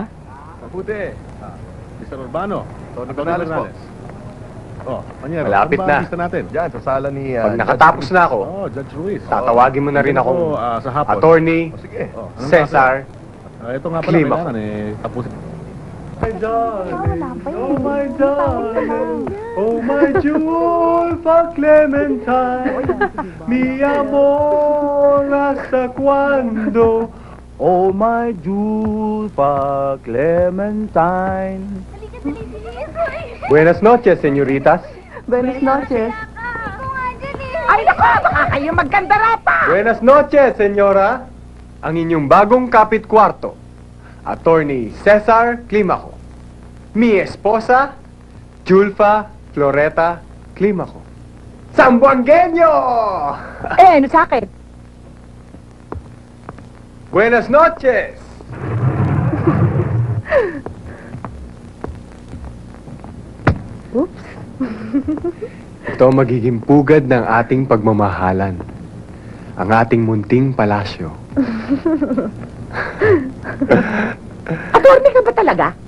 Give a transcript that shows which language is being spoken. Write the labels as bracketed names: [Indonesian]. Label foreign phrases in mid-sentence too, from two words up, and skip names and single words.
[Filipino] Mabuti. Mr. Urbano. Tony Atty. Canales po. Oh, Anyero, Malapit ano ba na. ang lista natin? Diyan, sa sala ni... Pag nakatapos na ako, Oh, Judge Ruiz. tatawagin mo na rin akong Sa hapon. attorney Oh, sige. Oh, anong Cesar. ito nga pala, Klima. kailangan tapusin. [English] My darling, oh my darling, oh my Julfa Clementine, [Spanish] mi amor, hasta cuando? [English] Oh, my Julpa Clementine. [Spanish] Buenas noches, señoritas. Buenas noches. [Filipino] Ay, naku! Baka kayo magkandara pa! [Spanish] Buenas noches, señora. [Filipino] Ang inyong bagong kapit kwarto, Attorney Cesar Climaco. [Spanish] Mi esposa, Julfa Floreta Climaco. [Filipino] Sambuangueño! Eh, ano sa akin? [Spanish] Buenas noches. [Filipino] Oops. Ito ang magiging pugad ng ating pagmamahalan. Ang ating munting palasyo. Attorney ka ba talaga?